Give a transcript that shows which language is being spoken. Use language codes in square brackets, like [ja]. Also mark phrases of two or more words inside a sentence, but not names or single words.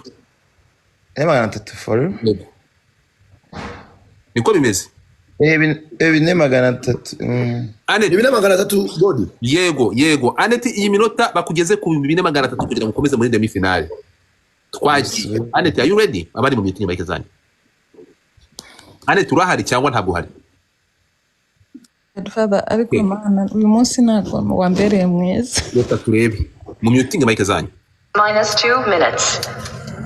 [en] 300 for. [rw] Niko bimeze. 300. Anet 300 godi. Yego. Anet iyi minota bakugeze ku 2300 kugira ngo ukomeze muri demi finale. Twagiye. Anet, [en] are you ready? [rw] Abari mu meeting bake zanyu. Anet urahari cyangwa ntabwo hari? GODFATHER ariko mana uyu munsi ntabwo wambereye mwiza. Reka turebe. Mu meeting bake zanyu. [en] Minus 2 minutes.